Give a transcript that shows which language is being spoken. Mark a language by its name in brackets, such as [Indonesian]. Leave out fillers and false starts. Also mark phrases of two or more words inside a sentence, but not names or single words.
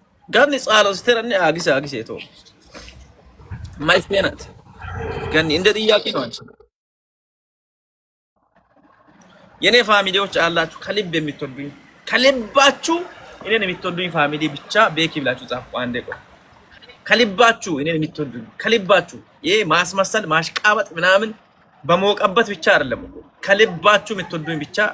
[Amharic] Ganni tsara sterani agise to. Mais penat. Ganni እንደ ጥያቄ ነው አንቺ የኔ ፋሚሊዎች አላችሁ ከልብ የምትወዱኝ ከልባችሁ እኔን የምትወዱኝ ፋሚሊ ብቻ ቤኪ ብላችሁ ጻፉ አንዴ ቆይ ከልባችሁ እኔን የምትወዱኝ ከልባችሁ ይሄ ማስመሰል ማሽቃበጥ ምናምን በመወቀበት ብቻ አይደለም ከልባችሁ የምትወዱኝ ብቻ